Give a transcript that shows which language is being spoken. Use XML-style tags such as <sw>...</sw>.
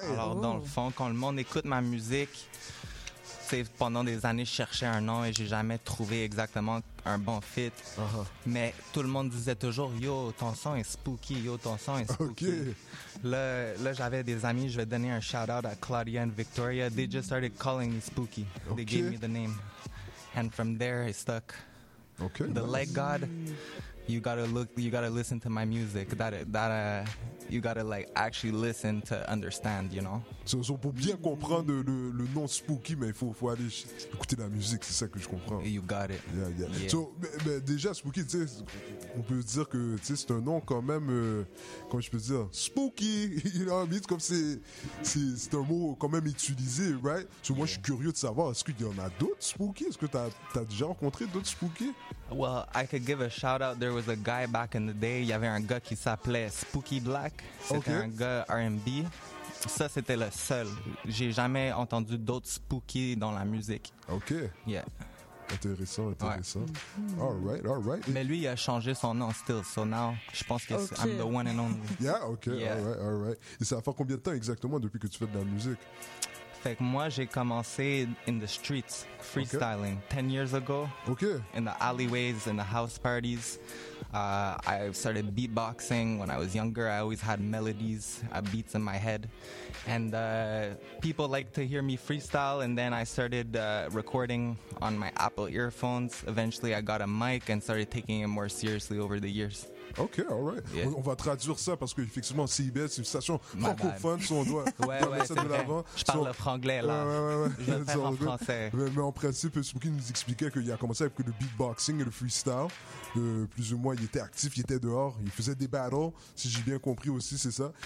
<fr>Alors, dans le fond, quand le monde écoute ma musique, c'est pendant des années, je cherchais un nom et j'ai jamais trouvé exactement un bon fit. Uh-huh. Mais tout le monde disait toujours, yo, ton son est spooky, yo, ton son est spooky. OK. Là, j'avais des amis, je vais donner un shout-out à Claudia and Victoria.</fr> <en>They just started calling me Spooky. OK. They gave me the name. And from there, I stuck. Okay. The leg god, you gotta listen to my music. That you gotta like actually listen to understand, you know.</en> <fr>So pour bien comprendre le nom Spooky, mais il faut aller écouter la musique, c'est ça que je comprends.</fr> <en>You got it. Yeah.</en> <fr>So, mais déjà Spooky, tu sais, on peut dire que tu sais, c'est un nom quand même, comment je peux dire, Spooky,</fr> <en>you know what I mean?</en> <fr>Comme c'est un mot quand même utilisé, right? So, moi, je suis curieux de savoir, est-ce qu'il y en a d'autres Spooky? Est-ce que t'as déjà rencontré d'autres Spooky?</fr> <en>Well, I could give a shout out. There was a guy back in the day.</en> <fr>Il y avait un gars qui s'appelait Spooky Black. C'était un gars R&B. Ça, c'était le seul. J'ai jamais entendu d'autres Spooky dans la musique. OK. Yeah. Intéressant. Ouais.</fr> <en>All right.</en> <fr>Mais lui, il a changé son nom still.</fr> <en>So now,</en> <fr>je pense que c'est</fr> <en>I'm the one and only. Yeah, OK. Yeah. All right.</en> <fr>Et ça fait combien de temps exactement depuis que tu fais de la musique? Fait que moi, j'ai commencé</fr> <en>in the streets, freestyling, 10 years ago. OK. In the alleyways, in the house parties. I started beatboxing when I was younger. I always had melodies, beats in my head. And people like to hear me freestyle. And then I started recording on my Apple earphones. Eventually, I got a mic and started taking it more seriously over the years. OK, all right. Yeah.</en> <fr>On va traduire ça parce qu'effectivement, CBS, c'est une station francophone, si on doit mettre ça de l'avant. Je parle franglais, là. Ouais. Je vais faire en français. Mais en principe, Spooky nous expliquait qu'il a commencé avec le beatboxing et le freestyle. Plus ou moins, il était actif, il était dehors, il faisait des battles, si j'ai bien compris aussi, c'est ça.</fr>